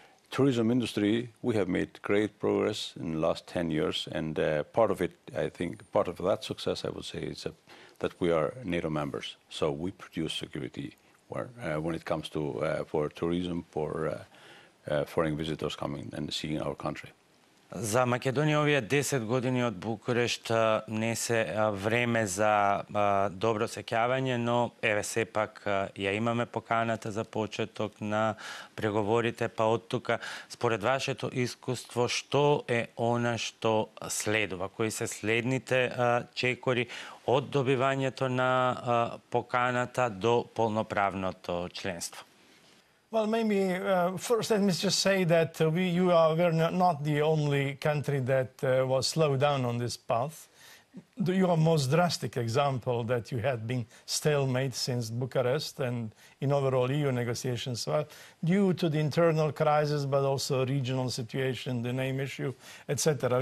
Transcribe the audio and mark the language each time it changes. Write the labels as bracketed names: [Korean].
[English] tourism industry, we have made great progress in the last 10 years, and part of it, I think, part of that success, I would say, is that we are NATO members. So we produce security when it comes to for tourism, for foreign visitors coming and seeing our country. [Macedonian] За Македонија овие 10 години од Букурешт не се време за добро сеќавање, но еве сепак ја имаме поканата за почеток на преговорите, па од тука според вашето искуство што е она што следува, кои се следните чекори од добивањето на поканата до полноправното членство? [English] Well, maybe first let me just say that we're not the only country that was slowed down on this path. Your most drastic example that you had been stalemate since Bucharest and in overall EU negotiations, well, due to the internal crisis, but also regional situation, the name issue, etc.